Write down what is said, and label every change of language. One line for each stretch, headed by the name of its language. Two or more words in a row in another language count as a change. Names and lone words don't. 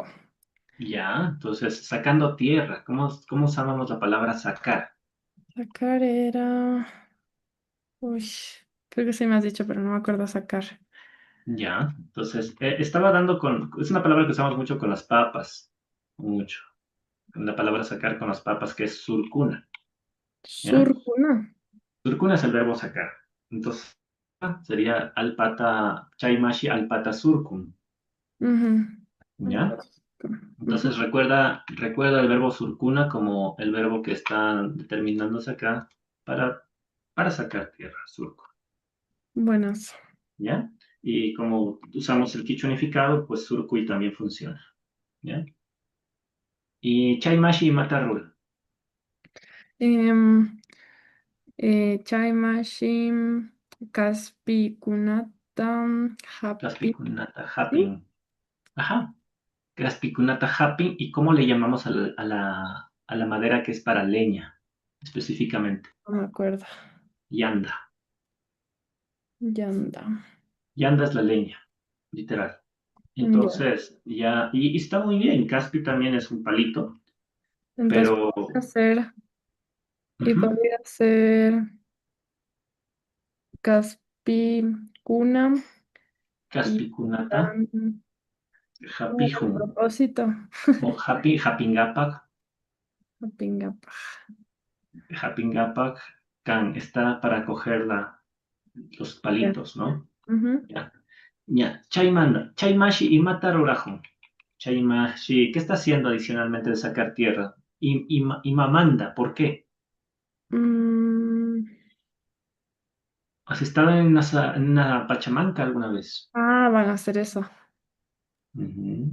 Spanish: Ya, entonces, sacando tierra. ¿Cómo usamos la palabra sacar? Sacar era. Uy, creo que sí me has dicho, pero no me acuerdo sacar. Ya, entonces, estaba dando con. Es una palabra que usamos mucho con las papas. Mucho. La palabra sacar con las papas, que es surcuna. ¿Ya? Surcuna. Surcuna es el verbo sacar. Entonces, sería
Quechua: alpata, chaimashi alpata surcun. Ujú.
Spanish: ¿Ya? Ujú. Entonces recuerda el verbo surcuna como el verbo que está determinándose acá para, para sacar tierra, surco, Buenas. ¿ya? Y como usamos el quichua unificado, pues surcuy también funciona, ¿ya?
Quechua: Y chaimashi y matarrul, Em, Chai Mashim, Kaspi Kunatam, Happy.
Spanish: caspikunata ¿Sí?
Quechua: happing, ajá, caspikunata happing.
Spanish: ¿Y cómo le llamamos a la madera que es para leña, específicamente? No me acuerdo. Yanda. Yanda. Yanda es la leña, literal. Ya. Entonces, ya, y está muy bien. Caspi también es un palito, Entonces pero ujú, podría ser
Quechua: Kaspi Kuna
Spanish: y
Quechua: Caspi kunata,
Spanish: tan. ¿Cómo era el japijun, propósito? o japingapak, Pingapa. japingapak, can, está para coger los Ya. palitos, ¿no? Ujú.
Quechua: Ya, ya, chaimanda, chaimashi y matarurajo.
Spanish: Chaimashi, ¿qué está haciendo adicionalmente de sacar tierra? Y mamanda, ¿por qué? Mm, ¿Has estado en una pachamanca alguna vez? van a hacer eso. Ujú.